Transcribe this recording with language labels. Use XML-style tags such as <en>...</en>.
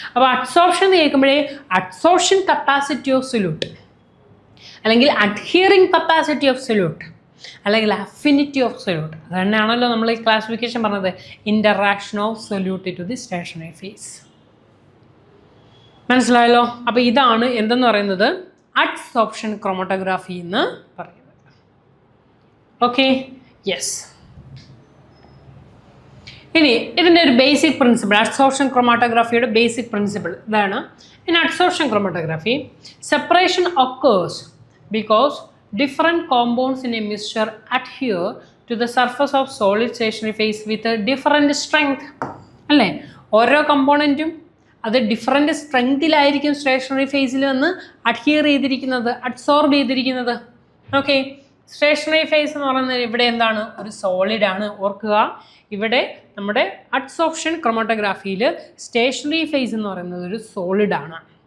<ml>അപ്പോൾ അഡ്സോർപ്ഷൻ എന്ന് കേൾക്കുമ്പോഴേ adsorption capacity of solute, അല്ലെങ്കിൽ അഡ്ഹിയറിംഗ് കപ്പാസിറ്റി ഓഫ് സൊല്യൂട്ട്, അല്ലെങ്കിൽ അഫിനിറ്റി ഓഫ് സൊല്യൂട്ട്, അത് തന്നെയാണല്ലോ നമ്മൾ ഈ ക്ലാസിഫിക്കേഷൻ പറഞ്ഞത്,</ml> <en>Interaction of solute to the stationary phase.</en> <ml>മനസ്സിലായല്ലോ? അപ്പോൾ ഇതാണ് എന്തെന്ന് പറയുന്നത് അഡ്സോർപ്ഷൻ ക്രോമറ്റോഗ്രാഫി എന്ന് പറയുന്നത്. Okay, yes. ഇനി ഇതിൻ്റെ ഒരു basic principle, adsorption ക്രോമറ്റോഗ്രാഫിയുടെ basic principle ഇതാണ്.</ml> <en>In adsorption chromatography separation occurs because different compounds in a mixture adhere to the surface of solid stationary phase with a different strength.</en> <ml>അല്ലേ? ഓരോ കമ്പോണൻറ്റും അത് different സ്ട്രെങ്തിലായിരിക്കും stationery ഫേസിൽ നിന്ന് adhere ചെയ്തിരിക്കുന്നത്, adsorb ചെയ്തിരിക്കുന്നത്. Okay, stationary phase എന്ന് പറയുന്നത് ഇവിടെ എന്താണ്, ഒരു സോളിഡാണ്. ഓർക്കുക, ഇവിടെ നമ്മുടെ അഡ്സോർപ്ഷൻ ക്രോമറ്റോഗ്രാഫിയിൽ സ്റ്റേഷനറി ഫേസ് എന്ന് പറയുന്നത് ഒരു സോളിഡാണ്.</ml>